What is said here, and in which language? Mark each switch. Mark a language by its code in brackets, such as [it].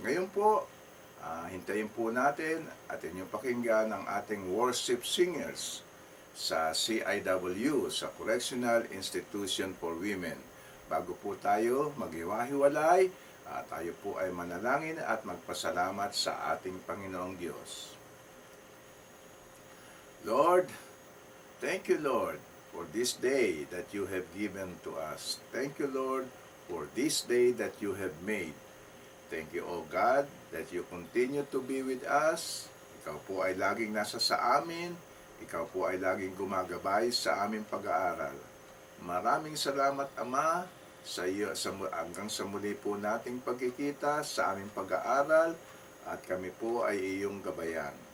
[tl] Ngayon po, hintayin po natin at inyong pakinggan ang ating worship singers sa CIW, sa Correctional Institution for Women. Bago po tayo maghiwa-hiwalay, tayo po ay manalangin at magpasalamat sa ating Panginoong Diyos. [en] Lord, thank you, Lord, for this day that you have given to us. Thank you, Lord, for this day that you have made. Thank you, O God, that you continue to be with us. [tl] Ikaw po ay laging nasa sa amin. Ikaw po ay laging gumagabay sa aming pag-aaral. Maraming salamat, Ama, sa iyo, hanggang sa muli po nating pagkikita sa aming pag-aaral at kami po ay iyong gabayan.